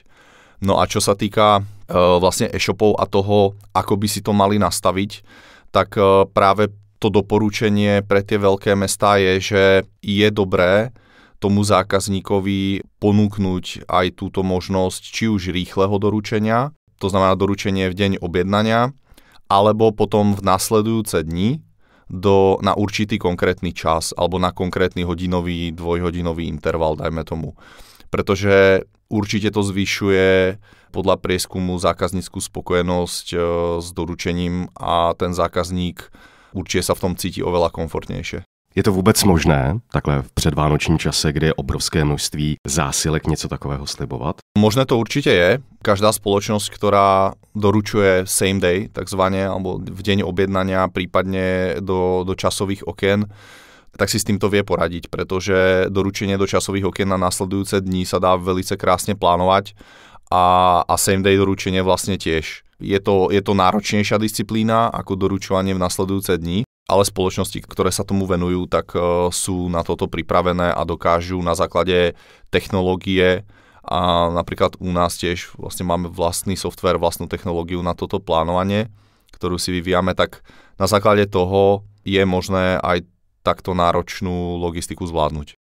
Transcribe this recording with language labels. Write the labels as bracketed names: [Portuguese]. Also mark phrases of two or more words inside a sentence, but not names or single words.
[Slovak] No a čo sa týka vlastne e-shopov a toho, ako by si to mali nastaviť, tak práve to doporučenie pre tie veľké mestá je, že je dobré tomu zákazníkovi ponúknuť aj túto možnosť či už rýchleho doručenia, to znamená doručenie v deň objednania, alebo potom v nasledujúce dni na určitý konkrétny čas alebo na konkrétny hodinový, dvojhodinový interval, dajme tomu. Pretože určite to zvyšuje podľa prieskumu zákazníckú spokojnosť s doručením a ten zákazník určite sa v tom cíti oveľa komfortnejšie. [Czech] Je to vůbec možné, takhle v předvánočním čase, kdy je obrovské množství zásilek, něco takového slibovat? [Slovak] Možné to určite je. Každá spoločnosť, ktorá doručuje [English] same day, [Slovak] takzvané, alebo v deň objednania, prípadne do časových okien, tak si s týmto vie poradiť, pretože doručenie do časových okien na následujúce dni sa dá veľmi krásne plánovať a [English] same day [Slovak] doručenie vlastne tiež. Je to náročnejšia disciplína ako doručovanie v nasledujúce dni, ale spoločnosti, ktoré sa tomu venujú, tak sú na toto pripravené a dokážu na základe technológie a napríklad u nás tiež vlastne máme vlastný software, vlastnú technológiu na toto plánovanie, ktorú si vyvíjame, tak na základe toho je možné aj takto náročnú logistiku zvládnuť.